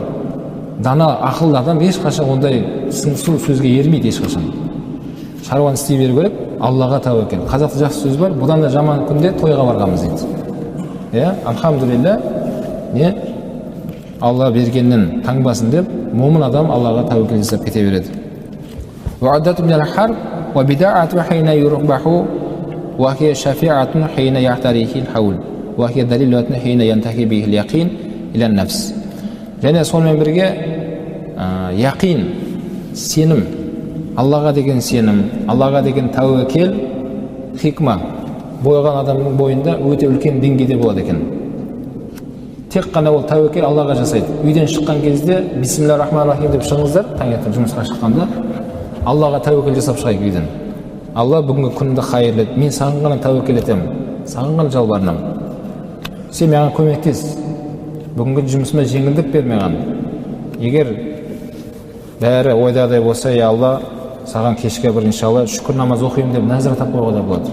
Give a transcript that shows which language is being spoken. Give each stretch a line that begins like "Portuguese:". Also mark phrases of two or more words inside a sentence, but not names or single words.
Kazakh: Дана, ақылды адам ешқашан ондай сыңсу сөзге ермейді ешқашан. Шаруаны істей беру керек, Аллаға тәуекел. Қазақта жақсы сөз бар, бұдан да жаман күнде тойға барғанбыз дейді. Алхамдулилля, Алла бергеннен таңбасын деп, момын адам Аллаға тәуекел жасап кете береді.
Arabic: وعدة من الحرب وبداعة حين يربح وهي شفيعة حين يعتريه الحول وهي دليل حين ينتهي به اليقين إلى النفس.
Kazakh: Және сонымен бірге яқин, сенім, Аллаға деген сенім, Аллаға деген тәуекел, хикма бойған адамның бойында өте үлкен деңгейде болады екен. Тек қана ол тәуекел Аллаға жасайды. Үйден шыққан кезде
Arabic: بسم الله الرحمن الرحيم
Kazakh: деп шығыңыздар, таңертең жұмысқа шыққанда Аллаға тәуекел жасап шығайық үйден. Алла бүгінгі күнді қайырлы ет. Мен саған ғана тәуекел етемін. Саған ғана жалбарынамын. Сен маған көмектес. Бүгінгі жұмысыма жеңілдік бер маған. Егер бәрі ойдағыдай болса, я Алла, саған кешке бір иншалла шүкір намаз оқимын деп нәзір атап қоюға да болады.